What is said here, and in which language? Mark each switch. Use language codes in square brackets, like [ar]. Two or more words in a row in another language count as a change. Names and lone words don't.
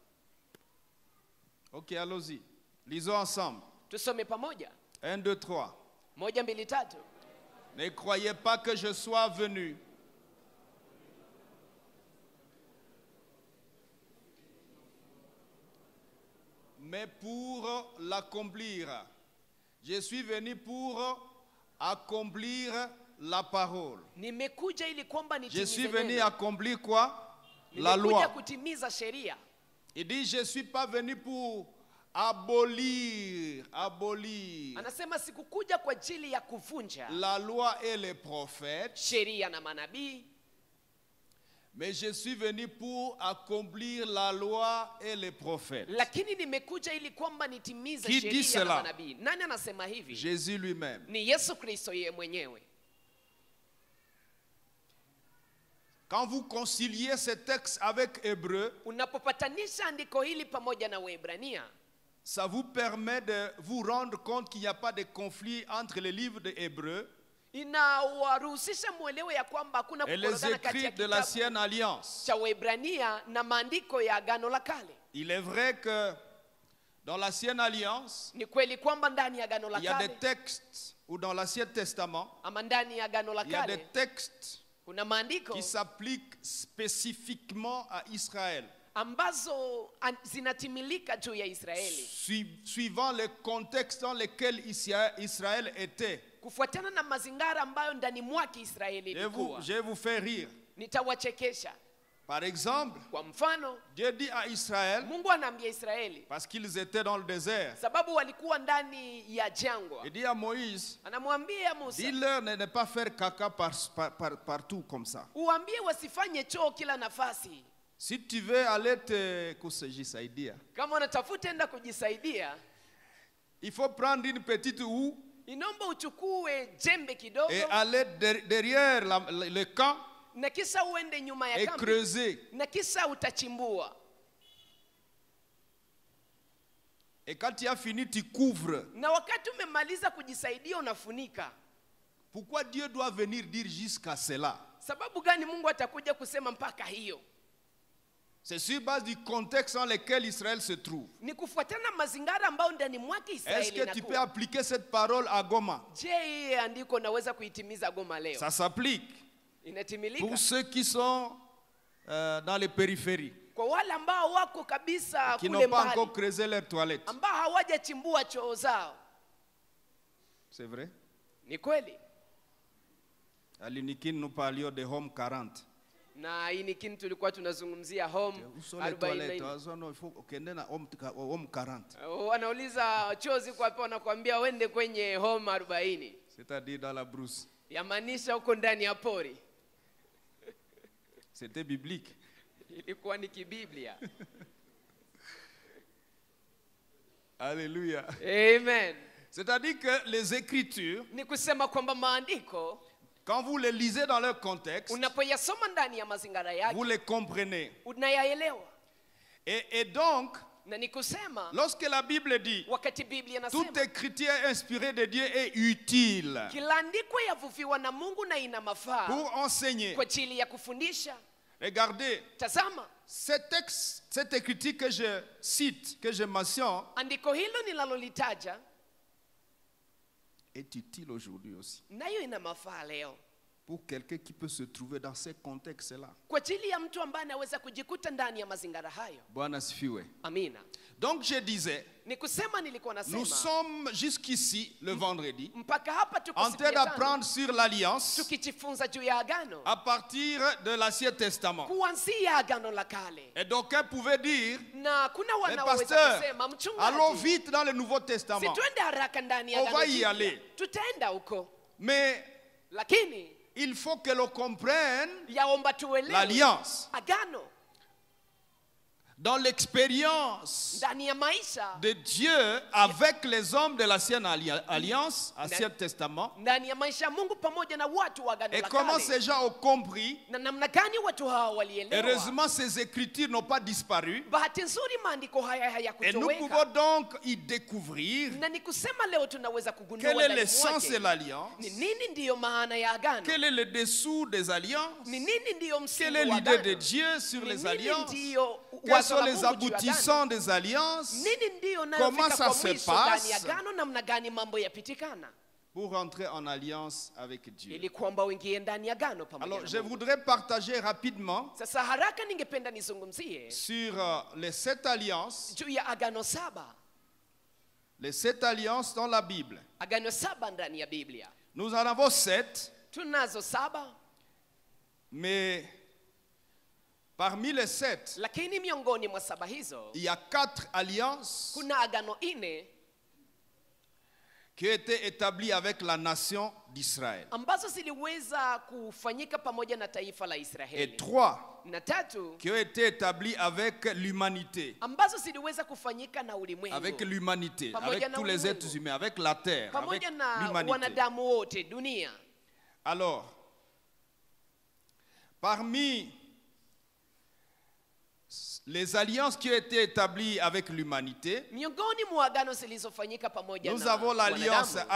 [fr] Ok, allons-y. Lisons ensemble. [sw] Tusome pamoja. 1, 2, 3. 1, 2, 3. [fr] Ne croyez pas que je sois venu mais pour l'accomplir. Je suis venu pour accomplir la parole. [sw] Nimekuja ili kwamba [fr] Je [sw] nitimize [fr] suis venu [sw] neno. [fr] accomplir quoi? La [sw] Nimekuja [fr] loi. [sw] kutimiza sheria. [fr] Il dit, je ne suis pas venu pour abolir [sw] Anasema sikukuja kwa ajili ya kuvunja [fr] la loi et les prophètes, [sw] sheria na manabii, [fr] mais je suis venu pour accomplir la loi et les prophètes. [sw] lakini nimekuja ili kwamba nitimize [fr] Qui dit [sw] sheria na [fr] cela? [sw] manabii. Nani anasema hivi? [fr] Jésus lui-même. [sw] Ni Yesu Kristo yeye mwenyewe. [fr] Quand vous conciliez ce texte avec Hébreu, [sw] unapopatanisha andiko hili pamoja na Waebrania, [fr] ça vous permet de vous rendre compte qu'il n'y a pas de conflit entre les livres de Hébreu [sw] inawaruhusisha muelewe ya kwamba hakuna [fr] et les [sw] kukorogana kati ya [fr] écrits de l'Ancienne Alliance. [sw] cha Waebrania na maandiko ya Agano la Kale. [fr] Il est vrai que dans l'Ancienne Alliance, [sw] Ni kweli kwamba ndani ya Agano la [fr] il y a des [sw] Kale [fr] textes, ou dans l'Ancien Testament, [sw] ama ndani ya Agano la [fr] il y a des [sw] Kale [fr] textes [sw] kuna maandiko [fr] qui s'appliquent spécifiquement à Israël, [sw] ambazo zinatimilika juu ya Israeli [fr] suivant le contexte dans lequel Israël était. [sw] kufuatana na mazingara ambayo ndani mwake Israeli ilikuwa. [fr] Je vais vous faire rire. [sw] Nitawachekesha. [fr] Par exemple, [sw] Kwa mfano, [fr] Dieu dit à Israël, [sw] Mungu anaambia Israeli, [fr] parce qu'ils étaient dans le désert, [sw] sababu walikuwa ndani ya jangwa, [fr] il dit à Moïse, [sw] anamwambia Musa, [fr] dis-leur de ne pas faire caca partout comme ça. [sw] uambie wasifanye choo kila nafasi. [fr] Si tu veux aller te kusajisaidia, [sw] Kama unatafuta enda kujisaidia, [fr] il faut prendre une petite houe [sw] inomba uchukue jembe kidogo [fr] et aller derrière le camp [sw] na kisha uende nyuma ya [fr] et [sw] kambi [fr] creuser. [sw] na kisha utachimbua. [fr] Et quand tu as fini, tu couvres. [sw] Na wakati umemaliza kujisaidia unafunika. [fr] Pourquoi Dieu doit venir dire jusqu'à cela? [sw] Sababu gani Mungu atakuja kusema mpaka hiyo? [fr] C'est sur base du contexte dans lequel Israël se trouve. [sw] Ni kufuatana na mazingara ambayo ndani mwake Israeli [fr] Est-ce que tu peux [sw] inakuwa. [fr] appliquer cette parole à Goma? [sw] Je, hii andiko naweza kuitimiza Goma leo? [fr] Ça s'applique [sw] Inatimilika [fr] pour ceux qui sont dans les périphéries, [sw] kwa wale ambao wako kabisa [fr] qui [sw] kule [fr] n'ont pas [sw] mbali, [fr] encore creusé leurs toilettes. [sw] ambao hawajachimbua choo zao. [fr] C'est vrai? [sw] Ni kweli. [fr] À l'Inikin, nous parlions de Home 40. [sw] Na hii ni kitu tulikuwa tunazungumzia home [fr] Où sont les toilettes? 44. Il faut qu'on à Home 40. [sw] Wanauliza choo ziko wapi, wanakuambia wende kwenye home 40. [fr] C'est-à-dire dans la brousse. [sw] Yamaanisha huko ndani ya pori. [fr] C'était biblique. [sw] Ilikuwa ni kibiblia. [fr] Alléluia. [sw] Amen. [fr] C'est-à-dire que les Écritures, [sw] Ni kusema kwamba maandiko [fr] quand vous les lisez dans leur contexte, [sw] unapoyasoma ndani ya mazingara yake [fr] vous les comprenez. [sw] unayaelewa. [fr] Et donc, [sw] Na ni kusema [fr] lorsque la Bible dit [sw] wakati Biblia [fr] toute [sw] inasema [fr] écriture inspirée de Dieu est utile [sw] kila andiko yavuviwa na Mungu na ina mafaa [fr] pour enseigner. [sw] kwa ajili ya kufundisha. [fr] Regardez, [sw] Tazama, [fr] ce texte, cette écriture que je cite, que je mentionne, [sw] andiko hilo nilalolitaja [fr] est utile aujourd'hui aussi. [sw] nayo ina mafaa leo [fr] Pour quelqu'un qui peut se trouver dans ces contextes-là. [sw] kwa ajili ya mtu ambaye anaweza kujikuta ndani ya mazingara hayo. Bwana asifiwe. Amina. [fr] Donc je disais, [sw] Ni kusema nilikuwa [fr] nous [sw] nasema [fr] sommes jusqu'ici, le vendredi, [sw] mpaka hapa tuko [fr] en [sw] siku [fr] train [sw] ya tano, [fr] d'apprendre sur l'alliance [sw] tukijifunza juu ya agano [fr] à partir de l'Ancien Testament. [sw] kuanzia agano la kale. [fr] Et d'aucuns pouvaient dire, [sw] Na kuna [fr] mais [sw] wanaoweza [fr] pasteur, [sw] kusema [fr] allons [sw] mchungaji, [fr] vite dans le Nouveau [sw] si [fr] Testament. [sw] tuende haraka ndani ya [fr] On [sw] agano [fr] va y [sw] jipya. [fr] aller. [sw] Tutaenda huko, [fr] Mais [sw] lakini [fr] il faut que l'on comprenne [sw] yaomba tuelewe [fr] l'alliance. [sw] agano [fr] Dans l'expérience [sw] ndani ya maisha, [fr] de Dieu avec les hommes de l'Ancienne Alliance, Ancien Testament, [sw] ndani ya maisha ya Mungu pamoja na watu wa agano [fr] et [sw] la [fr] comment [sw] kale, [fr] ces gens ont compris. [sw] na namna gani watu hawa walielewa. [fr] Heureusement, ces écritures n'ont pas disparu. [sw] Bahati nzuri maandiko haya [fr] Et nous pouvons [sw] hayakutoweka, [fr] donc y découvrir [sw] na ni kusema leo tunaweza kugundua [fr] quel est [sw] ndani [fr] l'essence de [sw] mwake [fr] l'alliance, [sw] ni nini ndiyo maana ya agano, [fr] quel est le dessous des alliances, [sw] ni nini ndiyo [fr] quelle [sw] msingi [fr] est [sw] wa [fr] l'idée de [sw] agano, [fr] Dieu sur [sw] ni [fr] les [sw] nini [fr] alliances, [sw] ndiyo [fr] quels [sw] wazo [fr] sont [sw] la [fr] les [sw] Mungu juu ya agano, [fr] aboutissants des alliances, [sw] nini ndiyo [fr] comment [sw] nayofika [fr] ça [sw] kwa [fr] se [sw] mwisho ndani ya [fr] passe [sw] agano, namna gani mambo yapitikana [fr] pour entrer en alliance avec Dieu. [sw] ili kwamba uingie ndani ya agano pamoja [fr] Alors, [sw] na [fr] je [sw] Mungu. [fr] voudrais partager rapidement [sw] Sasa haraka ningependa nizungumzie [fr] sur les 7 alliances, [sw] juu ya agano saba, [fr] les 7 alliances dans la Bible. [sw] agano saba ndani ya Biblia. [fr] Nous en avons 7, [sw] Tunazo saba, [fr] mais parmi les 7, [sw] lakini miongoni mwa saba hizo [fr] il y a 4 alliances [sw] kuna agano ine [fr] qui ont été établies avec la nation d'Israël. [sw] ambazo ziliweza kufanyika pamoja na taifa la [fr] Et [sw] Israeli, 3 na tatu [fr] qui ont été établies avec l'humanité. [sw] ambazo ziliweza kufanyika na ulimwengu, [fr] Avec l'humanité, [sw] Pamoja [fr] avec [sw] na [fr] tous les [sw] ulimwengu. [fr] êtres humains, avec la terre, avec [sw] pamoja na [fr] l'humanité. [sw] wanadamu wote dunia. [fr] Alors, Parmi les alliances qui ont été établies avec l'humanité, [sw] miongoni mwa agano zilizofanyika pamoja [fr] nous [sw] na [fr] avons l'alliance [sw] wanadamu,